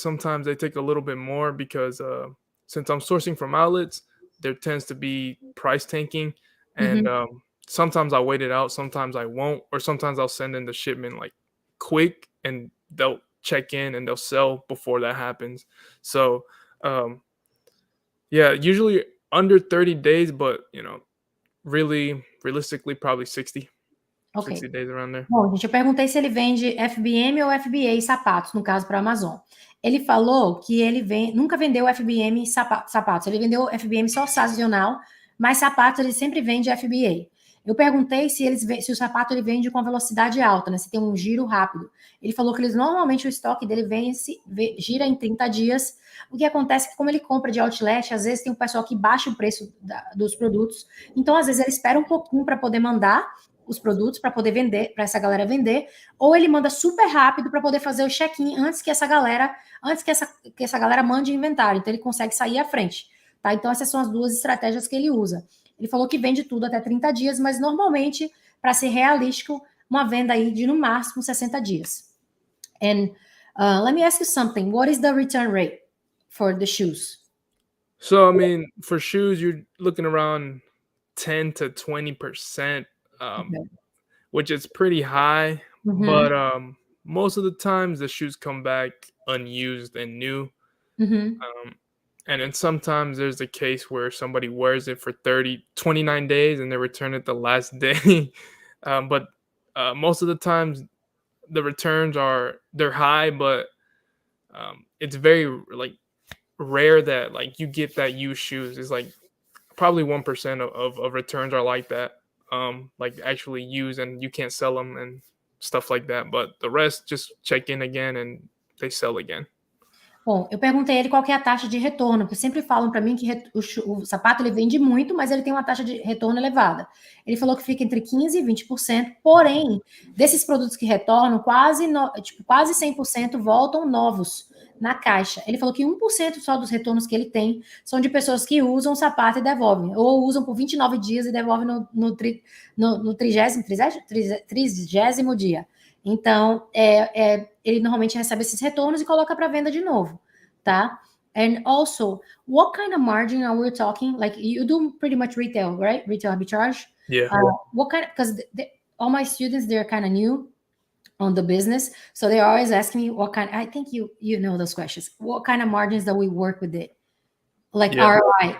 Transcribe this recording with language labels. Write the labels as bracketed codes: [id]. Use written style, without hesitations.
[en] Sometimes they take a little bit more because since I'm sourcing from outlets, there tends to be price tanking, and sometimes I wait it out, sometimes I won't, or sometimes I'll send in the shipment like quick, and they'll check in and they'll sell before that happens. So yeah, usually under 30 days, but really realistically probably 60 days around there. [pt] Bom, gente, eu perguntei se ele vende FBM ou FBA sapatos, no caso para Amazon. Ele falou que ele nunca vendeu FBM sapatos, ele vendeu FBM só sazonal, mas sapatos ele sempre vende FBA. Eu perguntei se o sapato ele vende com velocidade alta, né? Se tem um giro rápido. Ele falou que normalmente o estoque dele gira em 30 dias. O que acontece é que, como ele compra de outlet, às vezes tem um pessoal que baixa o preço dos produtos. Então, às vezes, ele espera um pouquinho para poder mandar os produtos, para poder vender, para essa galera vender, ou ele manda super rápido para poder fazer o check-in antes que essa galera mande inventário. Então, ele consegue sair à frente. Tá? Então, essas são as duas estratégias que ele usa. Ele falou que vende tudo até 30 dias, mas normalmente, para ser realístico, uma venda aí de no máximo 60 dias. [en] And let me ask you something. What is the return rate for the shoes? So, I mean, for shoes, you're looking around 10 to 20%, which is pretty high. But most of the times, the shoes come back unused and new. And then sometimes there's a case where somebody wears it for 29 days and they return it the last day. But most of the times the returns they're high, but it's very like rare that like you get that used shoes. It's like probably 1% of returns are like that, like actually used and you can't sell them and stuff like that. But the rest just check in again and they sell again. [pt] Bom, eu perguntei a ele qual que é a taxa de retorno, porque sempre falam para mim que o sapato ele vende muito, mas ele tem uma taxa de retorno elevada. Ele falou que fica entre 15% e 20%, porém, desses produtos que retornam, quase 100% voltam novos na caixa. Ele falou que 1% só dos retornos que ele tem são de pessoas que usam o sapato e devolvem, ou usam por 29 dias e devolvem no 30º dia. Então, ele normalmente recebe esses retornos e coloca para venda de novo, tá? [en] And also, what kind of margin are we talking? Like, you do pretty much retail, right? Retail arbitrage? Yeah. What kind? Because all my students, they're kind of new on the business, so they're always asking me what kind. I think you know those questions. What kind of margins that we work with it? Like ROI.